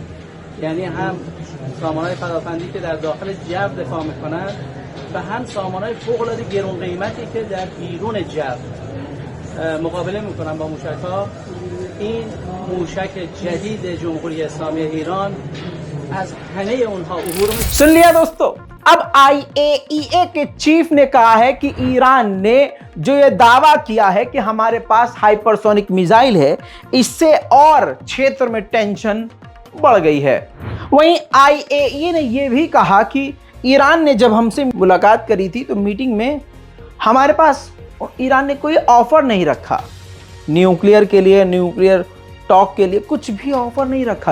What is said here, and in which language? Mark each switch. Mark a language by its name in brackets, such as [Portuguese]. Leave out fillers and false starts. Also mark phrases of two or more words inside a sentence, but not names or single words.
[Persian] یعنی هم سامانه‌های پدافندی که در داخل جو دفاع میکنن و هم سامانه‌های فوق‌العاده گران قیمتی که در بیرون جو مقابله میکنن با موشک‌ها. این موشک جدید جمهوری اسلامی ایران از همه اونها عبور में। [Hindi] सुन लिया दोस्तों, अब IAEA के चीफ ने कहा है कि ईरान ने जो ये दावा किया है कि हमारे पास [English] hypersonic missile [Hindi] है, इससे और क्षेत्र में टेंशन बढ़ गई है। वहीं IAEA ने यह भी कहा कि ईरान ने जब हमसे मुलाकात करी थी तो मीटिंग में हमारे पास ईरान ने कोई ऑफर नहीं रखा, न्यूक्लियर के लिए, [English] nuclear talk [Hindi] के लिए कुछ भी ऑफर नहीं रखा।